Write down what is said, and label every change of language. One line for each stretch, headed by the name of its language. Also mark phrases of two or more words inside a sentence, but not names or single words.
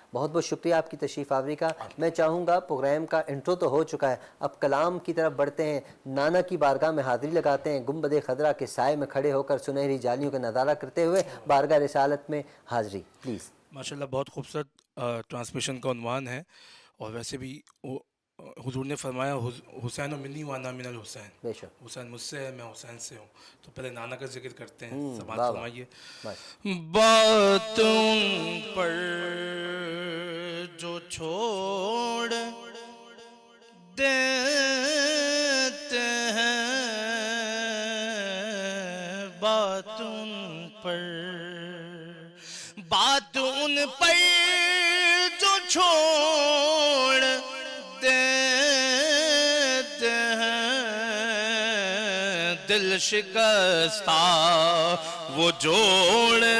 Urdu: بہت بہت شکریہ آپ کی تشریف آوری کا۔ میں چاہوں گا، پروگرام کا انٹرو تو ہو چکا ہے، اب کلام کی طرف بڑھتے ہیں۔ نانا کی بارگاہ میں حاضری لگاتے ہیں، گنبد خضرا کے سائے میں کھڑے ہو کر سنہری جالیوں کا نظارہ کرتے ہوئے بارگاہ رسالت میں حاضری، پلیز۔ ماشاءاللہ، بہت خوبصورت ٹرانسمیشن کا عنوان ہے، اور ویسے بھی حضور نے فرمایا
Arabic: حسین و منی وانا من الحسین،
Urdu: بے شک حسین مجھ سے ہے، میں حسین سے ہوں. تو پہلے نانا کا ذکر کرتے ہیں. سماعت واہ فرمائیے. واہ. بات ان پر جو چھوڑ دیتے ہیں، بات ان پر جو چھوڑ دیتے ہیں، دل شکستہ وہ جوڑ